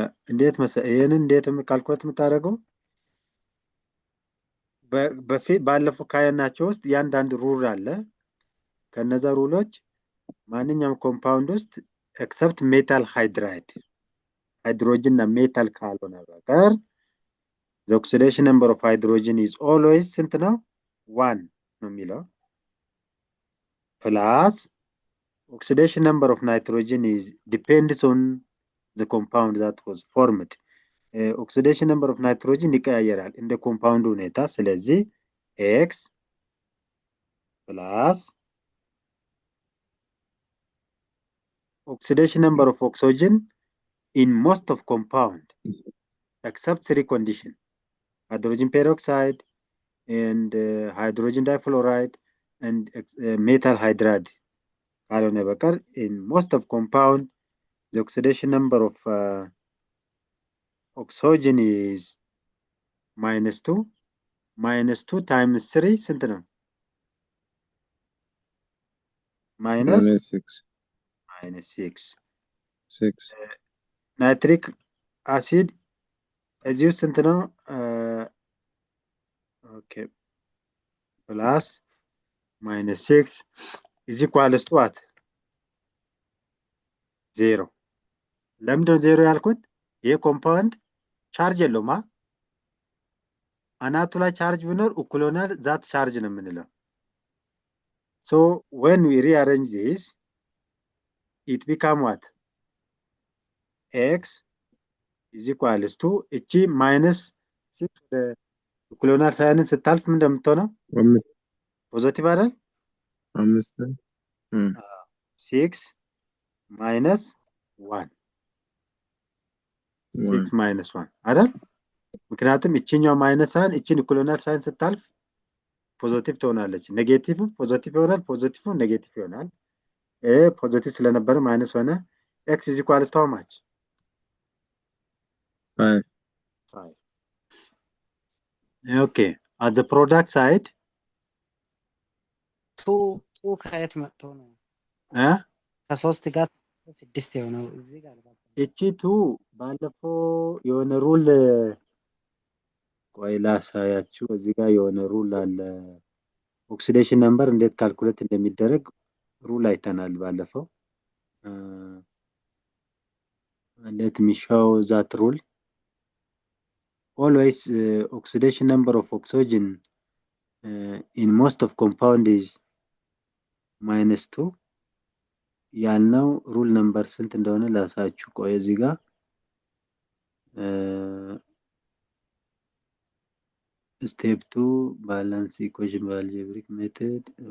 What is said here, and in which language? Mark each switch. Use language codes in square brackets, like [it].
[am] እንዴት ይሄንን እንዴት ካልኩሌት የምታደርገው? በፊት ባለፈው ካየናቸው ውስጥ ያንዳንድ ሩል አለ። ከነዛ ሩሎች ማንኛውም ኮምፓውንድ ውስጥ ኤክሰፕት ሜታል ሃይድራይድ [en] hydrogen [am] እና ሜታል ካልሆነ በቀር [en] the oxidation number of hydrogen is always [am] ስንት ነው? [en] 1 [am] ነው የሚለው [en] plus oxidation number of nitrogen is depends on the compound that was formed. oxidation number of nitrogen [am] ይቀያየራል እንደ ኮምፓውንድ ሁኔታ። ስለዚህ x plus [en] oxidation number of oxygen in most of compound except 3 condition: hydrogen peroxide and hydrogen difluoride and metal hydride [am] ካልሆነ በቀር [en] in most of compound the oxidation number of oxygen is -2. -2 times 3 [am] ስንት ነው? [en] -6. [am] -6 ናይትሪክ አሲድ እዚሁ ስንት ነው? [en] ኦኬ ፕላስ -6 is equals to what? [am] 0። ለምንድነው 0 ያልኩት? ይሄ ኮምፓውንድ ቻርጅ የለውም። አናቱ ላይ ቻርጅ ቢኖር እኩል ይሆናል ዛት ቻርጅ ነው የምንለው። [en] so when we rearrange this it become what? x is equals to [am] እቺ -6 እኩል ይሆናል ሳይንን ስታልፍ ምን እንደምትሆነው? ፖዚቲቭ አይደል? [en] 6 minus 1 6 minus 1 [am] አይደል? ምክንያቱም እቺኛው ማይነስ ሳይን እቺን እኩል ይሆናል ሳይን ስታልፍ ፖዚቲቭ ትሆናለች። ኔጌቲቭ ፖዚቲቭ ይሆናል፣ ፖዚቲቭ ኔጌቲቭ ይሆናል። ፖዚቲቭ ስለነበረ ማይነስ ሆነ። [en] x is equals to how much? 5. okay at the product side [am] ቱ ከየት መጥቶ ነው? ከ3 ጋር 6 የሆነው እዚህ ጋር እቺ ቱ ባለፈው የሆነ ሩል ቆይ ላሳያችሁ። እዚህ ጋር የሆነ ሩል አለ። ኦክሲዴሽን ነምበር እንዴት ካልኩሌት እንደሚደረግ ሩል አይተናል ባለፈው። [en] let me show that rule. Always oxidation number of oxygen in most of compound is -2 [am] ያልነው ሩል ነምበር ስንት እንደሆነ ላሳያችሁ። ቆይ እዚህ ጋር [en] step 2 balance equation by algebraic method.